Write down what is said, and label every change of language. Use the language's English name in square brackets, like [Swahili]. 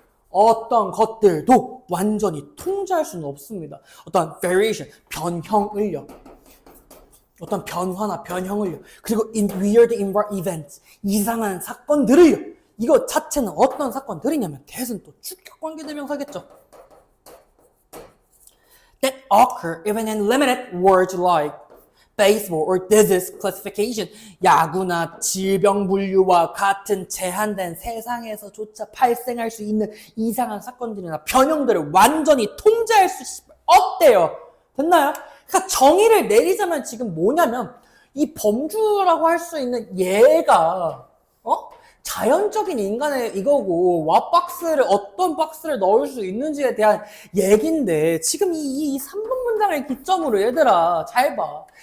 [Korean] 어떤 것들도 완전히 통제할 수는 없습니다. 어떤 variation, 변형을요. 어떤 변화나 변형을요. 그리고 [English] weird events, [Korean] 이상한 사건들을요. 이거 자체는 어떤 사건들이냐면 대신 또 주격관계대명사겠죠. [English] That occur even in limited words like baseball or disease classification. [Korean] 야구나 질병 분류와 같은 제한된 세상에서조차 발생할 수 있는 이상한 사건들이나 변형들을 완전히 통제할 수 없대요. 됐나요? 그러니까 정의를 내리자면 지금 뭐냐면 이 범주라고 할 수 있는 얘가 자연적인 인간의 이거고 어떤 박스를 넣을 수 있는지에 대한 얘긴데 지금 이 3번 문장을 기점으로 얘들아 잘 봐.